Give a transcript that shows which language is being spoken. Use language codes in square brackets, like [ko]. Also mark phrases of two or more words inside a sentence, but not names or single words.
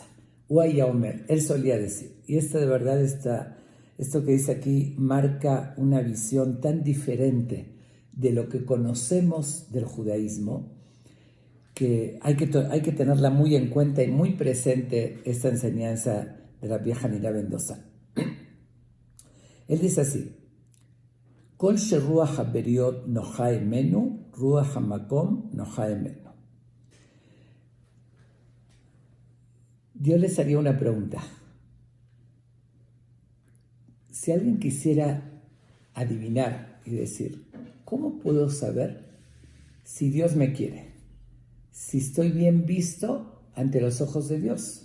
[he] הוא היה אומר, [es] él solía decir, y esta de verdad esto que dice aquí marca una visión tan diferente de lo que conocemos del judaísmo, que hay que tenerla muy en cuenta y muy presente esta enseñanza de la vieja Nina Mendoza. Él dice así: [he] כל שרוח הבריות נוחה הימנו, רוח המקום נוחה הימנו. [es] Yo les haría una pregunta. Si alguien quisiera adivinar y decir, ¿cómo puedo saber si Dios me quiere? Si estoy bien visto ante los ojos de Dios.